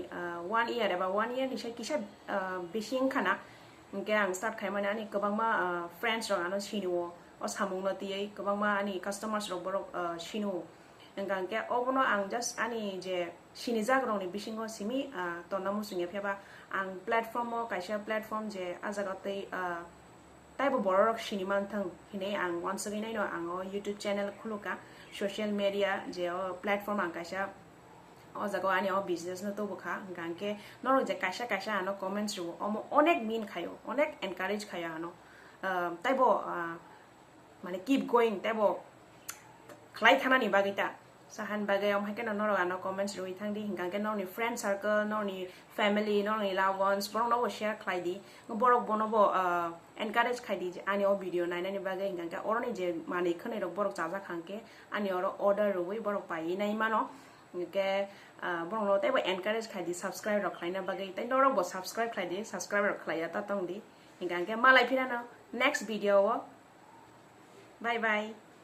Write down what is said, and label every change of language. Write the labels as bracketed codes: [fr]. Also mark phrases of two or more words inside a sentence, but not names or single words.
[trp] 1 year eba 1 year ni sai kisa besing khana hinke ang start khaimani ani kobangma friends rong ano siniwo o samung no ti kobangma ani customers rong borok sinu engangke obono ang just ani je sinijak rong ni bisingo simi tonamu sunge pheba ang platform o kaisa platform je ajagate taibo borok siniman thang hine ang [en] once again [trp] no ang [en] YouTube channel [trp] khuluka [en] social media [trp] je platform ang kaisa o jago ani o business no to bukha gangke noro je kaisa ano comments ru omo onek min khayo onek encourage khayo ano taibo mane [en] keep going [trp] taibo khlai thana ni bagita sahan bagai om hake noro ano comments ru thangdi hingangke no ni [en] friend circle [trp] no ni family no ni [en] loved ones [trp] borong no share khlai di borok bonobo encourage khai di ani o video naina ni bagai hingangke oroni je mani khane rok borok jaja khangke ani oro order ruwi borok pai nai mano ke borong no taibo encourage khai di subscribe rok khlaina bagai tai norok bo subscribe khai di subscribe rok khlaiya ta tong di hingangke malai phirano [en] next video [trp] o [en] bye bye